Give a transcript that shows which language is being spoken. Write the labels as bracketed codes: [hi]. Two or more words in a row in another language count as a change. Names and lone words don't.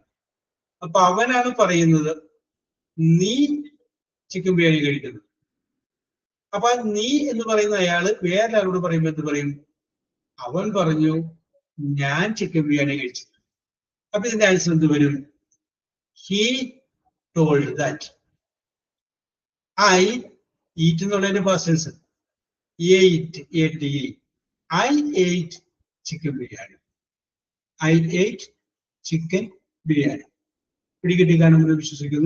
[ml] അപ്പൊ അവനാണ് പറയുന്നത് നീ ചിക്കൻ ബിരിയാണി കഴിക്കുന്നു. അപ്പൊ നീ എന്ന് പറയുന്ന അയാള് വേറെ ആരോട് പറയുമ്പോൾ എന്ത് പറയും? അവൻ പറഞ്ഞു ഞാൻ ചിക്കൻ ബിരിയാണി കഴിച്ചു. അപ്പൊ ഇതിന്റെ ആൻസർ എന്ത് വരും? [en] He told that. I eat എന്നുള്ളതിന്റെ past tense ate, ate. I ate chicken biryani. I ate chicken biryani. [ml] പിടികിട്ടിക്കാണെന്ന് വിശ്വസിക്കുന്നു.